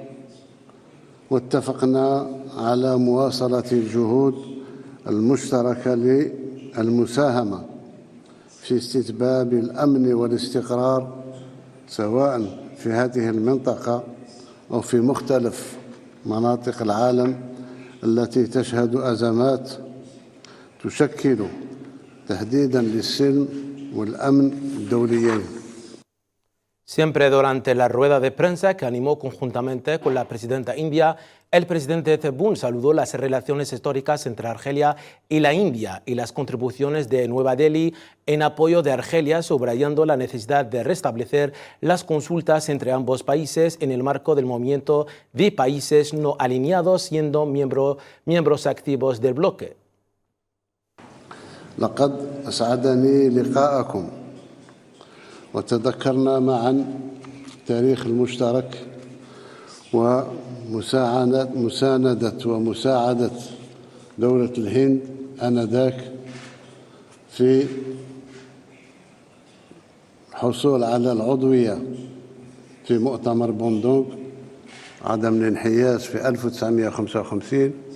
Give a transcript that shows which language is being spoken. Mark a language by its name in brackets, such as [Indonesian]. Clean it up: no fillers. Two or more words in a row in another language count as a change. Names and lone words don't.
[Arabic] واتفقنا على مواصلة الجهود المشتركة للمساهمة في استتباب الأمن والاستقرار سواء في هذه المنطقة أو في مختلف مناطق العالم التي تشهد أزمات تشكل تهديدا للسلم والأمن الدوليين. [Spanish] Siempre durante la rueda de prensa que animó conjuntamente con la presidenta india, el presidente Tebboune saludó las relaciones históricas entre Argelia y la India y las contribuciones de Nueva Delhi en apoyo de Argelia, subrayando la necesidad de restablecer las consultas entre ambos países en el marco del movimiento de países no alineados, siendo miembros activos del bloque. [Arabic] لقد أسعدني لقاءكم وتذكرنا معا التاريخ المشترك ومساندة ومساعدة دولة الهند آنذاك في الحصول على العضوية في مؤتمر بوندونغ عدم الانحياز في 1955.